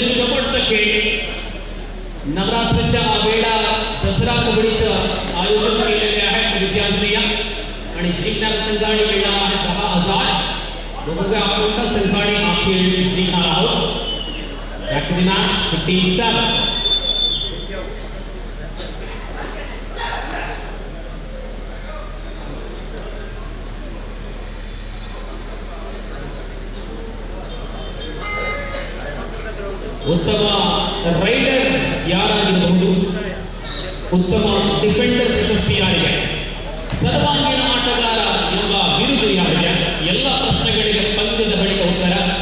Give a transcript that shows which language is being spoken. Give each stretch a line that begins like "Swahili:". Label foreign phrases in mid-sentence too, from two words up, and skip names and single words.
Marathi: शेवटचे नवरात्रीच्या वेळा दसरा कबड्डीचं आयोजन केलेले आहे विद्यांजली आणि जिंकणाऱ्या संघाने मिळणार आहे 10,000. बघूया कोणता संघाने हा खेळ जिंकणार आहोत.
English: back to the match 15-7.
Kannada: ಉತ್ತಮ ರೈಡರ್ ಯಾರಾಗಿರಬಹುದು, ಉತ್ತಮ ಡಿಫೆಂಡರ್ ಪ್ರಶಸ್ತಿ ಯಾರಿಗೆ, ಸರ್ವಾಂಗೀಣ ಆಟಗಾರ ಎಂಬ ಬಿರುದು ಯಾರಿಗೆ, ಎಲ್ಲ ಪ್ರಶ್ನೆಗಳಿಗೆ ಪಂದ್ಯದ ಬಳಿಕ ಉತ್ತರ.